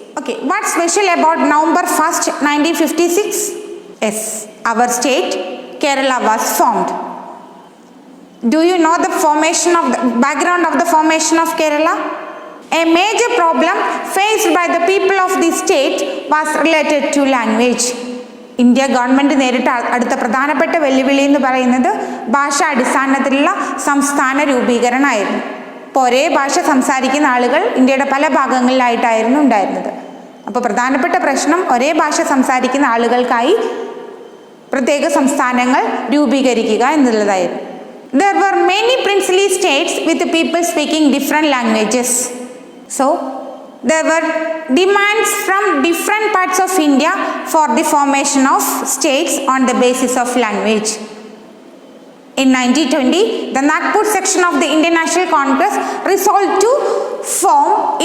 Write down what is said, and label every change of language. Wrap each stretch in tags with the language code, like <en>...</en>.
<en>Okay, what's special about November 1st, 1956? Yes, our state, Kerala, was formed. Do you know the background of the formation of Kerala? A major problem faced by the people of the state was related to language.</en> <ml>India government നേരിട്ട അടുത്ത പ്രധാനപ്പെട്ട വെല്ലുവിളി എന്ന് പറയുന്നത് ഭാഷാ അടിസ്ഥാനത്തിലുള്ള സംസ്ഥാന രൂപീകരണമായിരുന്നു. ഇപ്പോൾ ഒരേ ഭാഷ സംസാരിക്കുന്ന ആളുകൾ ഇന്ത്യയുടെ പല ഭാഗങ്ങളിലായിട്ടായിരുന്നു ഉണ്ടായിരുന്നത്. അപ്പോൾ പ്രധാനപ്പെട്ട പ്രശ്നം ഒരേ ഭാഷ സംസാരിക്കുന്ന ആളുകൾക്കായി പ്രത്യേക സംസ്ഥാനങ്ങൾ രൂപീകരിക്കുക എന്നുള്ളതായിരുന്നു.</ml> <en>There were many princely states with people speaking different languages. So, there were demands from different parts of India for the formation of states on the basis of language. In 1920, the Nagpur section of the Indian National Congress resolved to form</en>